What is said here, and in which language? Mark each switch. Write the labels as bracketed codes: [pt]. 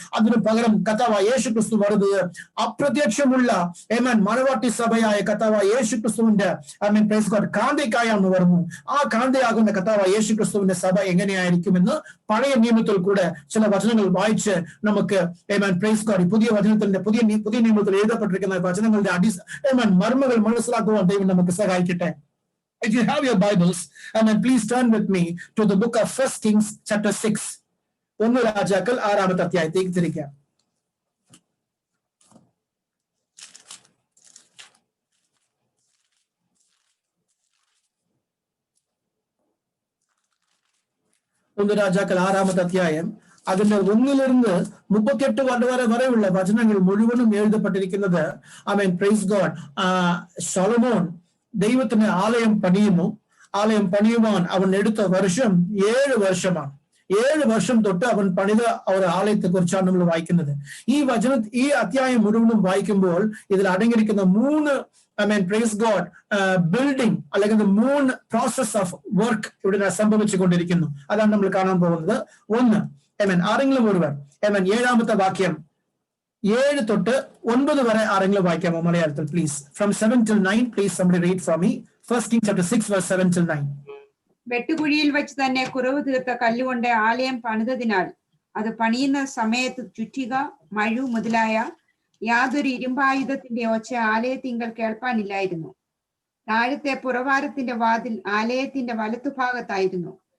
[ml] അതിനു പകരം കർത്താവ് യേശുക്രിസ്തു വരുന്നത് അപ്രത്യക്ഷമുള്ള ആമേൻ മണവാട്ടി സഭയായ കർത്താവായ യേശുക്രിസ്തുവിന്റെ ആമേൻ പ്രൈസ് ഗോഡ് കാന്തയ്ക്കായാണ് വരുന്നു. ആ കാന്തയാകുന്ന കർത്താവായ യേശുക്രിസ്തുവിന്റെ സഭ എങ്ങനെയായിരിക്കുമെന്ന് പഴയ നിയമത്തിൽ കൂടെ ചില വചനങ്ങൾ വായിച്ച് നമുക്ക് ആമേൻ പ്രൈസ് ഗോഡ് പുതിയ നിയമത്തിൽ എഴുതപ്പെട്ടിരിക്കുന്ന വചനങ്ങളുടെ ആമേൻ മർമ്മങ്ങൾ മനസ്സിലാക്കുവാൻ ദൈവം നമുക്ക് സഹായിക്കട്ടെ. [en] If you have your Bibles, amen, please turn with me to the book of 1 Kings chapter 6. [ml] 1 രാജാക്കൾ 6-ാമത്തെ അധ്യായത്തിലേക്ക് തിരിക്കാം. രാജാക്കൾ 6-ാമത്തെ അധ്യായം അതിന്റെ 1-38 വരെയുള്ള വചനങ്ങൾ മുഴുവനും എഴുതപ്പെട്ടിരിക്കുന്നത് ആമേൻ പ്രൈസ് ഗോഡ് ശലോമോൻ ദൈവത്തിന് ആലയം പണിയുവാൻ അവൻ എടുത്ത വർഷം 7 വർഷമാണ്. 7 വർഷം തൊട്ട് അവൻ പണിത ഒരു ആലയത്തെ കുറിച്ചാണ് നമ്മൾ വായിക്കുന്നത്. ഈ അധ്യായം മുഴുവനും വായിക്കുമ്പോൾ ഇതിൽ അടങ്ങിയിരിക്കുന്ന 3 ആമേൻ പ്രൈസ് ഗോഡ് ബിൽഡിംഗ് അല്ലെങ്കിൽ 3 പ്രോസസ് ഓഫ് വർക്ക് ഇവിടെ സംഭവിച്ചുകൊണ്ടിരിക്കുന്നു. അതാണ് നമ്മൾ കാണാൻ പോകുന്നത്. 1, ആമേൻ ആരെങ്കിലും ഒരുവർ ആമേൻ 7-ാമത്തെ വാക്യം 7 തൊട്ട് 9 വരെ ആരെങ്കിലും വായിക്കാമോ മലയാളത്തിൽ please? [en] From 7 till 9, please somebody read for me. 1 Kings chapter 6 verse 7 till 9. [ml] വെട്ടുകുഴിയിൽ വെച്ച് തന്നെ കുറവ് തീർത്ത കല്ലുകൊണ്ട് ആലയം പണിതതിനാൽ അത് പണിയുന്ന സമയത്ത് ചുറ്റിക, മഴു മുതലായ യാതൊരു ഇരുമ്പായുധത്തിന്റെ ഒച്ച ആലയത്തിങ്കൽ കേൾപ്പാനില്ലായിരുന്നു. താഴത്തെ പുറവാരത്തിന്റെ വാതിൽ ആലയത്തിന്റെ വലത്തുഭാഗത്തായിരുന്നു.